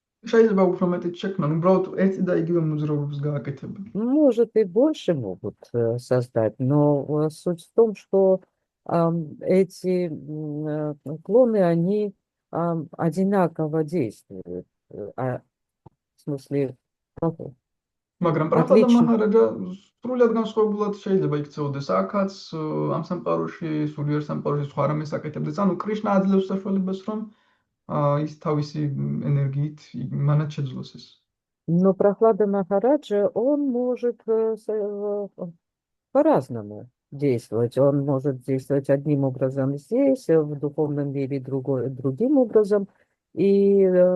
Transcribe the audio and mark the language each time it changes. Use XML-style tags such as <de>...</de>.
<ka>შეიძლება უფრო მეტიც შექმნან, უბრალოდ ერთი და იგივე მოძრაობებს გააკეთებენ.</ka> <ru>Может, и больше могут создать, но суть в том, что эти клоны, они одинаково действуют. В смысле,</ru> <ka>მაგრამ პრაჰლადა მაჰარაჯა სრულად განსხვავებულად შეიძლება იქცეოდეს აქაც, ამ სამყაროში, სულიერ სამყაროში სხვა რამეს აკეთებდეს. ანუ კრიშნა აძლევს საშუალებას, რომ ის თავისი ენერგიით მანაც შეძლოს ეს.</ka> <ru>Но Прохлада Махараджа, он может по-разному действовать. Он может действовать одним образом здесь, в духовном мире другим образом. И</ru>